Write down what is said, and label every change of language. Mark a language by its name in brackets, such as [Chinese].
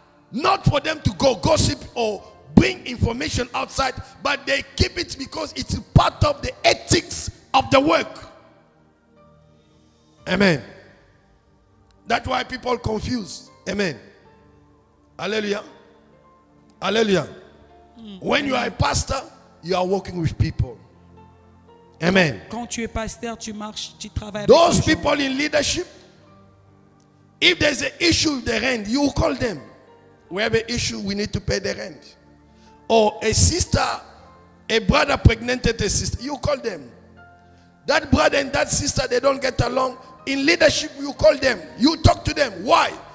[English] not for them to go gossip or bring information outside, but they keep it because it's part of the ethics of the work. Amen. That's why people confuse. Amen. Hallelujah. Hallelujah. When you are a pastor, you are working with people. Amen. [French] quand tu es pasteur, tu marches, tu travailles avec [English] Those [French] les gens. [English] people in leadership, if there's an issue with the rent, you call them. We have an issue, we need to pay the rent. Or a sister, a brother pregnanted a sister, you call them. That brother and that sister, they don't get along. In leadership, you call them. You talk to them. Why?